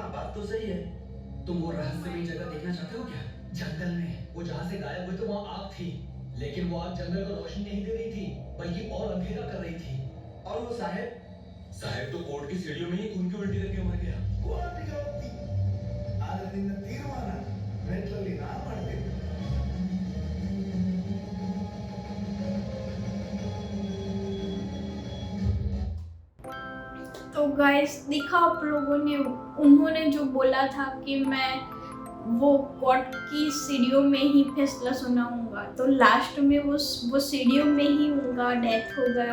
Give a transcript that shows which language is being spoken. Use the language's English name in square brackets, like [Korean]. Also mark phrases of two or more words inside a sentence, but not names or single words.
[Hindi] बात तो सही है। तुम वो रहस्यमयी जगह देखना चाहते हो क्या? जंगल में वो जहाँ से गायब हुए थे वहाँ आग थी, लेकिन वो आग जंगल को रोशनी नहीं दे रही थी बल्कि और अंधेरा कर रही थी। और वो साहब तो कोर्ट की सीढ़ियों में ही खून की उल्टी करके मर गया। [Kannada] ಕೋರ್ಟಿಗೆ ಹೋಗ್ತಿ ಆದ್ರೆ ನಿನ್ನ ತೀರ್ಮಾನ ಮೆಟ್ಲಲ್ಲಿ ನಾ ಮಾಡ್ತೇನೆ. [Hindi] तो गाइस देखा आप लोगों ने, उन्होंने जो बोला था कि मैं वो कोर्ट की सीढ़ियों में ही फैसला सुनाऊंगा, तो लास्ट में वो सीढ़ियों में ही उनका डेथ हो गया।